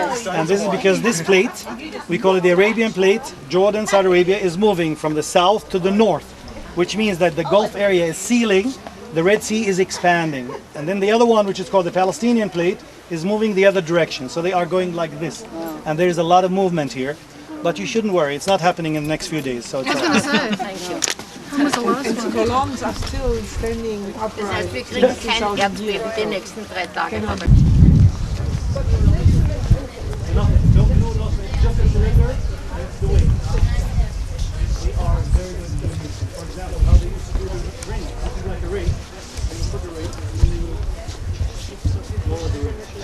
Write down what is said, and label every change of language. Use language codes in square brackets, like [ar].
[en] And this is because this plate, we call it the Arabian plate, Jordan, Saudi Arabia, is moving from the south to the north, which means that the Gulf area is sealing, the Red Sea is expanding. And then the other one, which is called the Palestinian plate, is moving the other direction. So they are going like this. And there is a lot of movement here. But you shouldn't worry, it's not happening in the next few days. So it's all right. thank you. And the columns are still standing upright. [de] Das heißt, wir kriegen kein Erdbeben die nächsten 3 Tage. [en] No, it's just a cylinder, and it's the weight. They are very good. For example, how they used to do the ring. This is like a ring, and you put the ring, and then you lower the ring.